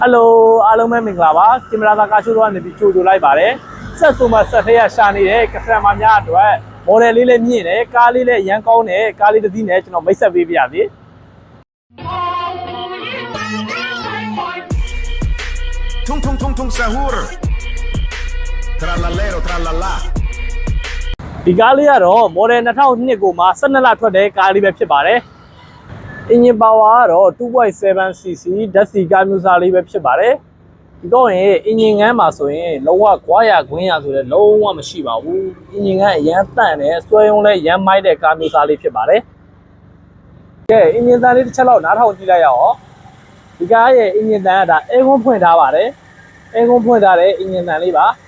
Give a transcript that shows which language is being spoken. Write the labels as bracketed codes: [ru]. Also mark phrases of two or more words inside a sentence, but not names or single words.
[my] Hello အားလုံးပဲမင်္ဂလာပါကင်မရာသားကားရှိုးတော့နေပြီးကြိုဆိုလိုက်ပါတယ်ဆက်ဆိုမှဆက်ထဲရရှာနေတဲ့ကစတမာများအတွက် model လေးလည်းမြင့်တယ်ကားလေးလည်းရမ်းကောင်းတယ်ကားလေးတစ်စီးနဲ့ကျွန်တော်မိတ်ဆက်ပေးပြရစီ Tung tung tung tung sahur Tralalero tralala ဒီကားလေးကတော့ model 2002ကိုမှ12လထွက်တဲ့ကားလေးပဲဖြစ်ပါတယ် [en] engine power [my] ကတော့ 2.7cc ဓာတ်ဆီကားမျိုးစားလေးပဲဖြစ်ပါတယ်ဒီတော့ရင် engine ငန်းမှာဆိုရင်လုံးဝကွာရခွင်းရဆိုတဲ့လုံးဝမရှိပါဘူး engine ငန်းအရန်တန့်တယ်စွဲရုံးလဲရမ်းမိုက်တဲ့ကားမျိုးစားလေးဖြစ်ပါတယ်ကဲ engine တန်လေးတစ်ချက်လောက်နားထောင်ကြည့်လိုက်ရအောင်ဒီကားရဲ့ engine တန်ကဒါ [en] air con [my] ဖွင့်ထားပါတယ် [en] air con [my] ဖွင့်ထားတဲ့ engine တန်လေးပါ